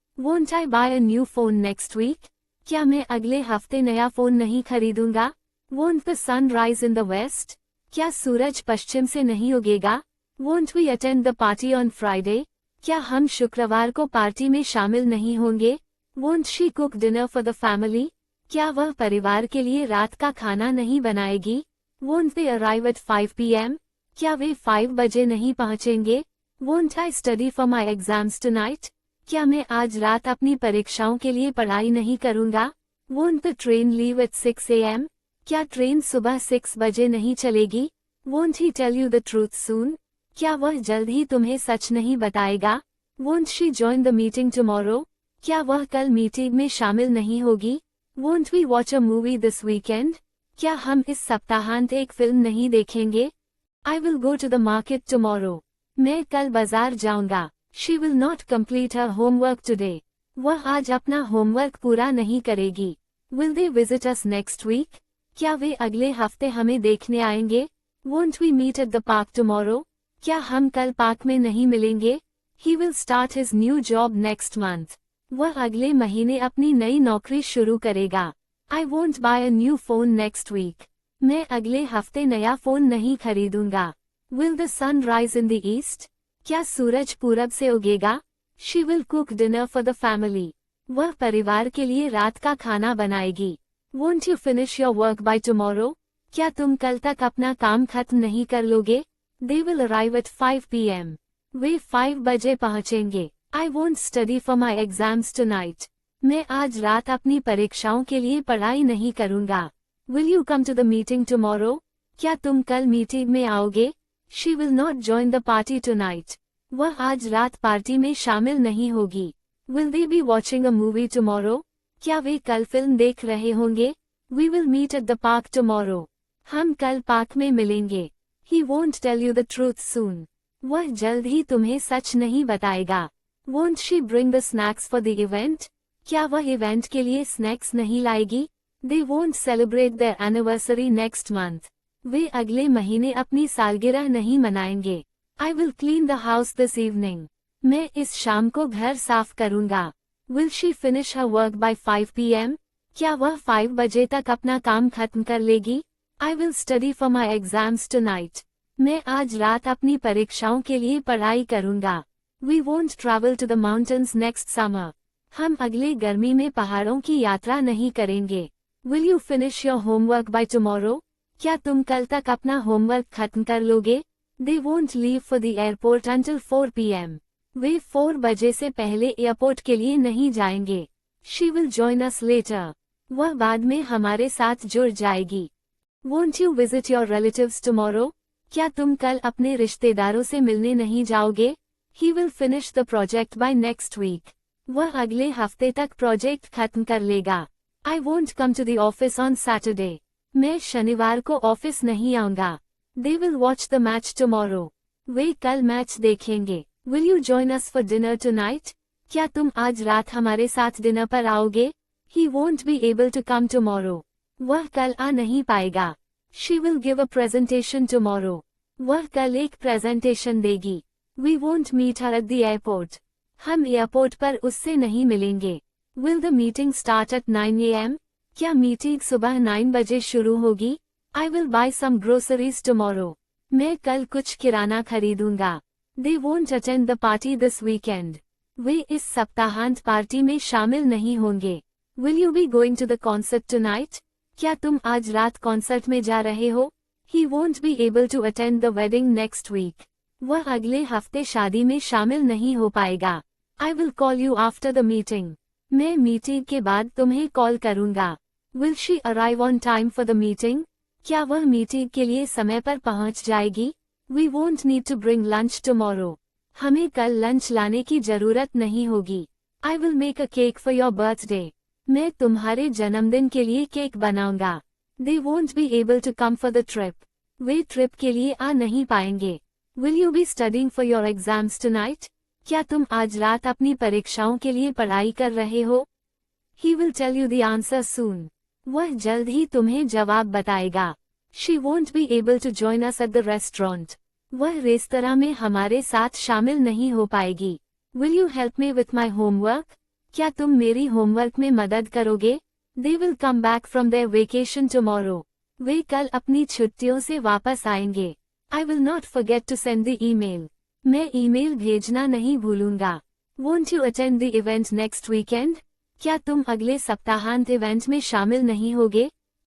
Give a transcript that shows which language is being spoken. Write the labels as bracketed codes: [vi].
[en] Won't I buy a new phone next week? [hi] क्या मैं अगले हफ्ते नया फोन नहीं खरीदूंगा? [en] Won't the sun rise in the west? [hi] क्या सूरज पश्चिम से नहीं उगेगा? [en] Won't we attend the party on Friday? [hi] क्या हम शुक्रवार को पार्टी में शामिल नहीं होंगे? [en] Won't she cook dinner for the family? [hi] क्या वह परिवार के लिए रात का खाना नहीं बनाएगी? [en] Won't they arrive at 5 p.m? [hi] क्या वे 5 बजे नहीं पहुंचेंगे? [en] Won't I study for my exams tonight? [hi] क्या मैं आज रात अपनी परीक्षाओं के लिए पढ़ाई नहीं करूंगा? [en] Won't the train leave at 6 a.m? [hi] क्या ट्रेन सुबह 6 बजे नहीं चलेगी? [en] Won't he tell you the truth soon? [hi] क्या वह जल्द ही तुम्हें सच नहीं बताएगा? [en] Won't she join the meeting tomorrow? [hi] क्या वह कल मीटिंग में शामिल नहीं होगी? [en] Won't we watch a movie this weekend? [hi] क्या हम इस सप्ताहांत एक फिल्म नहीं देखेंगे? [en] I will go to the market tomorrow. [hi] मैं कल बाजार जाऊंगा. [en] She will not complete her homework today. [hi] वह आज अपना होमवर्क पूरा नहीं करेगी. [en] Will they visit us next week? [hi] क्या वे अगले हफ्ते हमें देखने आएंगे? [en] Won't we meet at the park tomorrow? [hi] क्या हम कल पार्क में नहीं मिलेंगे? [en] He will start his new job next month. [hi] वह अगले महीने अपनी नई नौकरी शुरू करेगा. [en] I won't buy a new phone next week. [hi] मैं अगले हफ्ते नया फोन नहीं खरीदूंगा. [en] Will the sun rise in the east? [hi] क्या सूरज पूरब से उगेगा? [en] She will cook dinner for the family. [hi] वह परिवार के लिए रात का खाना बनाएगी. [en] Won't you finish your work by tomorrow? [hi] क्या तुम कल तक अपना काम खत्म नहीं कर लोगे? [en] They will arrive at 5 p.m. [hi] वे 5 बजे पहुंचेंगे. [en] I won't study for my exams tonight. [hi] मैं आज रात अपनी परीक्षाओं के लिए पढ़ाई नहीं करूंगा. [en] Will you come to the meeting tomorrow? [hi] क्या तुम कल मीटिंग में आओगे? [en] She will not join the party tonight. [hi] वह आज रात पार्टी में शामिल नहीं होगी. [en] Will they be watching a movie tomorrow? [hi] क्या वे कल फिल्म देख रहे होंगे? [en] We will meet at the park tomorrow. [hi] हम कल पार्क में मिलेंगे. [en] He won't tell you the truth soon. [hi] वह जल्द ही तुम्हें सच नहीं बताएगा. [en] Won't she bring the snacks for the event? [hi] क्या वह इवेंट के लिए स्नैक्स नहीं लाएगी? [en] They won't celebrate their anniversary next month. [hi] वे अगले महीने अपनी सालगिरह नहीं मनाएंगे. [en] I will clean the house this evening. [hi] मैं इस शाम को घर साफ करूंगा. [en] Will she finish her work by 5 p.m? [hi] क्या वह 5 बजे तक अपना काम खत्म कर लेगी? [en] I will study for my exams tonight. [hi] मैं आज रात अपनी परीक्षाओं के लिए पढ़ाई करूंगा. [en] We won't travel to the mountains next summer. [hi] हम अगले गर्मी में पहाड़ों की यात्रा नहीं करेंगे. [en] Will you finish your homework by tomorrow? [hi] क्या तुम कल तक अपना होमवर्क खत्म कर लोगे? [en] They won't leave for the airport until 4 p.m. [hi] वे 4 बजे से पहले एयरपोर्ट के लिए नहीं जाएंगे. [en] She will join us later. [hi] वह बाद में हमारे साथ जुड़ जाएगी. [en] Won't you visit your relatives tomorrow? [hi] क्या तुम कल अपने रिश्तेदारों से मिलने नहीं जाओगे? [en] He will finish the project by next week. [hi] वह अगले हफ्ते तक प्रोजेक्ट खत्म कर लेगा. [en] I won't come to the office on Saturday. [hi] मैं शनिवार को ऑफिस नहीं आऊंगा. [en] They will watch the match tomorrow. [hi] वे कल मैच देखेंगे. [en] Will you join us for dinner tonight? [hi] क्या तुम आज रात हमारे साथ डिनर पर आओगे? [en] He won't be able to come tomorrow. [hi] वह कल आ नहीं पाएगा. [en] She will give a presentation tomorrow. [hi] वह कल एक प्रेजेंटेशन देगी. [en] We won't meet her at the airport. [hi] हम एयरपोर्ट पर उससे नहीं मिलेंगे. [en] Will the meeting start at 9 a.m? [hi] क्या मीटिंग सुबह 9 बजे शुरू होगी? [en] I will buy some groceries tomorrow. [hi] मैं कल कुछ किराना खरीदूंगा. [en] They won't attend the party this weekend. [hi] वे इस सप्ताहांत पार्टी में शामिल नहीं होंगे. [en] Will you be going to the concert tonight? [hi] क्या तुम आज रात कॉन्सर्ट में जा रहे हो? [en] He won't be able to attend the wedding next week. [hi] वह अगले हफ्ते शादी में शामिल नहीं हो पाएगा. [en] I will call you after the meeting. [hi] मैं मीटिंग के बाद तुम्हें कॉल करूंगा. [en] Will she arrive on time for the meeting? [hi] क्या वह मीटिंग के लिए समय पर पहुंच जाएगी? [en] We won't need to bring lunch tomorrow. [hi] हमें कल लंच लाने की जरूरत नहीं होगी. [en] I will make a cake for your birthday. [hi] मैं तुम्हारे जन्मदिन के लिए केक बनाऊंगा. [en] They won't be able to come for the trip. [hi] Way trip के लिए आ नहीं पाएंगे. [en] Will you be studying for your exams tonight? [hi] क्या तुम आज रात अपनी परीक्षाओं के लिए पढ़ाई कर रहे हो? [en] He will tell you the answer soon. [hi] वह जल्द ही तुम्हें जवाब बताएगा. [en] She won't be able to join us at the restaurant. [hi] वह रेस्तरां में हमारे साथ शामिल नहीं हो पाएगी. [en] Will you help me with my homework? [hi] क्या तुम मेरी होमवर्क में मदद करोगे? [en] They will come back from their vacation tomorrow. [hi] वे कल अपनी छुट्टियों से वापस आएंगे. [en] I will not forget to send the email. [hi] मैं ईमेल भेजना नहीं भूलूंगा. [en] Won't you attend the event next weekend? [hi] क्या तुम अगले सप्ताहांत इवेंट में शामिल नहीं होगे?